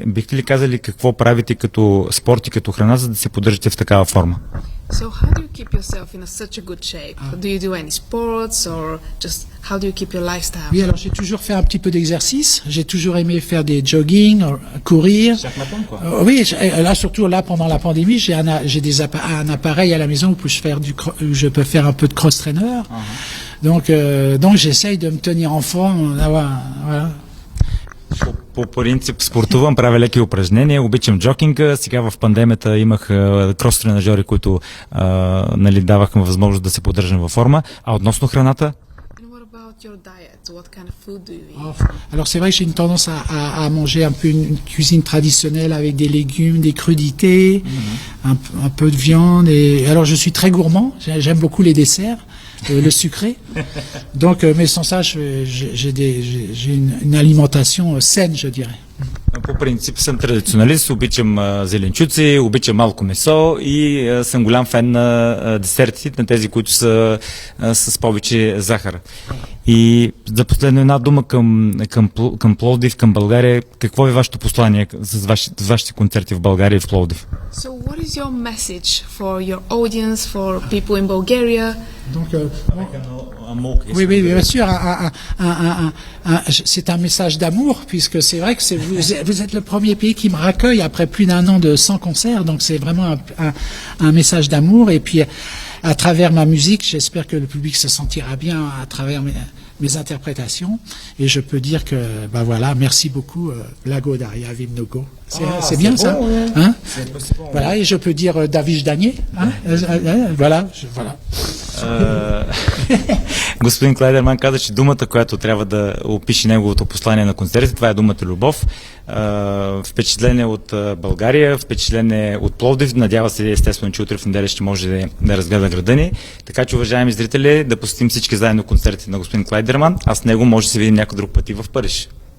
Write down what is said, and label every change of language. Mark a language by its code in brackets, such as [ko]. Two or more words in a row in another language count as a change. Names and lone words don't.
[bg] Бихте ли казали какво правите като спорт и като храна, за да се поддържате в такава форма? [en] So how do you keep yourself in such a good shape? Do you do any sports or just how do you keep your lifestyle? [fr] Oui, alors j'ai toujours fait un petit peu d'exercice. J'ai toujours aimé faire des jogging, courir. Chaque matin, quoi. Oui, là surtout là pendant la pandémie, j'ai un appareil à la maison où je peux faire un peu de cross-trainer. Donc j'essaye de me tenir en forme, voilà. [bg] По принцип спортувам, правя леки упражнения, обичам джокинга. Сега в пандемията имах крос-тренажери, които даваха възможност да се поддържам във форма. А относно храната? [en] Your diet, what kind of food do you eat? [fr] Alors c'est vrai que j'ai une tendance à manger un peu une cuisine traditionnelle avec des légumes, des crudités, un peu de viande. Et alors je suis très gourmand, j'aime beaucoup les desserts, le sucré. Donc mais sans ça j'ai une alimentation saine, je dirais. [bg] По принцип съм традиционалист, обичам зеленчуци, обичам малко месо и съм голям фен на десертите, на тези, които са с повече захар. И за последно една дума към Пловдив, към България. Какво е вашето послание с вашите концерти в България и в Пловдив? [en] So what is your message for your audience, for people in Bulgaria? [fr] Donc Oui, oui, bien sûr. C'est un message d'amour, puisque c'est vrai que vous êtes le premier pays qui me raccueille après plus d'un an de 100 concerts, donc c'est vraiment un message d'amour. Et puis, à travers ma musique, j'espère que le public se sentira bien à travers mes interprétations. Et je peux dire que, bah voilà, merci beaucoup, [bg] Благодаря ви много. [fr] C'est bien bon, ça, ouais. hein? C'est bon. Voilà, et je peux dire David Danier, hein? Voilà, voilà. [bg] Господин Клайдерман каза, че думата, която трябва да опише неговото послание на концертите, това е думата любов. Впечатление от България, впечатление от Пловдив. Надява се, естествено, че утре в неделя ще може да разгледа града ни. Така че, уважаеми зрители, да посетим всички заедно концертите на господин Клайдерман, а с него може да се видим някой друг път и в Париж.